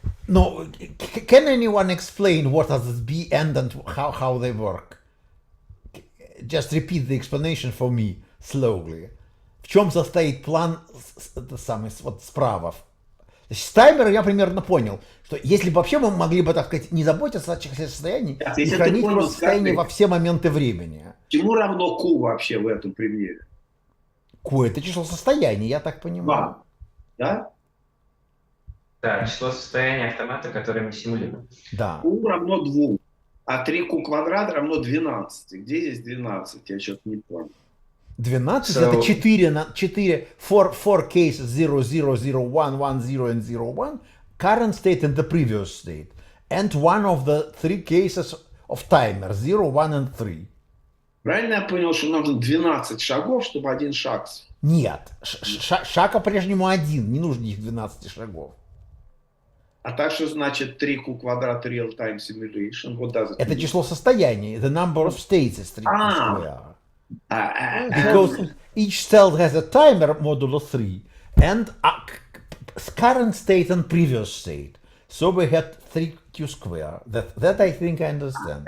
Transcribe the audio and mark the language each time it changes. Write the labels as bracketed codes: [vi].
[en] No, can anyone explain what are the B and how they work? Just repeat the explanation for me slowly. [ru] В чем состоит план самый вот справа? Значит, с таймера я примерно понял, что если бы вообще мы могли бы, так сказать, не заботиться о состоянии и хранить просто состояние во все моменты времени. Чему равно Q вообще в этом примере? Q это число состояний, я так понимаю. Да? Да, число состояния автомата, которое мы симулируем. Да. Q равно 2, а 3Q квадрат равно 12. Где здесь 12? Я что-то не понял. 12 это 4 [en] four cases 0, 0, 0, 1, 1, 0 and 0, 1, current state and the previous state, and one of the 3 cases of timer 0, 1 and 3. [ru] Правильно я понял, что нужно 12 шагов, чтобы один шаг? Нет, шаг по-прежнему один, не нужно их 12 шагов. А так что значит 3Q квадрат [en] real-time simulation? What does it [ru] Это [en] mean? [ru] число состояний, [en] the number of states is 3 square. Because each cell has a timer modulo 3 and current state and previous state. So we had 3Q square. That I think I understand.